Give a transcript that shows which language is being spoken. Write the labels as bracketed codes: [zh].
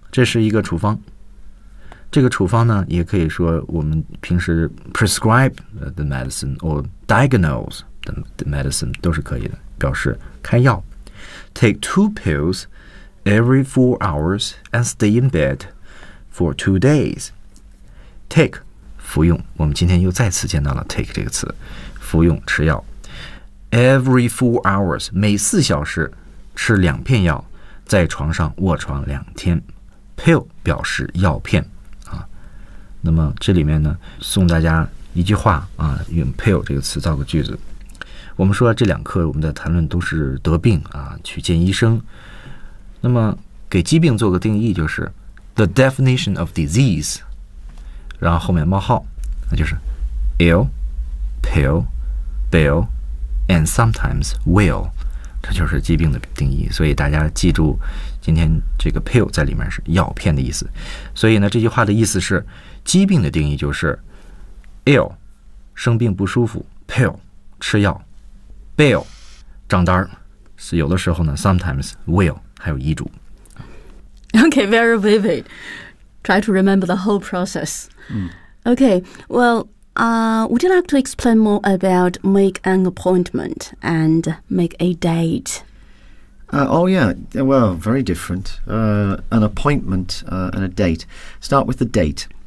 [zh] 这是一个处方，这个处方呢也可以说我们平时 [en] prescribe the medicine or diagnose the medicine [zh] 都是可以的，表示开药。 [en] Take two pills every 4 hours and stay in bed for 2 days. [zh] Take 服用，我们今天又再次见到了 take 这个词，服用吃药。 [en] Every 4 hours [zh] 每4小时吃2片药，在床上卧床2天。Pill 表示药片啊，那么这里面呢，送大家一句话啊，用 pill 这个词造个句子。我们说这两课我们的谈论都是得病啊，去见医生。那么给疾病做个定义，就是 [en] the definition of disease， [zh] 然后后面冒号，那就是 [en] ill, pill, bill, and sometimes will。 [zh] 这就是疾病的定义，所以大家记住今天这个 pill 在里面是药片的意思。所以呢，这句话的意思是疾病的定义就是 ill 生病不舒服， pill 吃药， bill 账单，是有的时候呢 [en] sometimes will [zh] 还有遗嘱。 [en] OK, very vivid. Try to remember the whole process. OK, wellwould you like to explain more about make an appointment and make a date? Well, very different. An appointment and a date. Start with the date.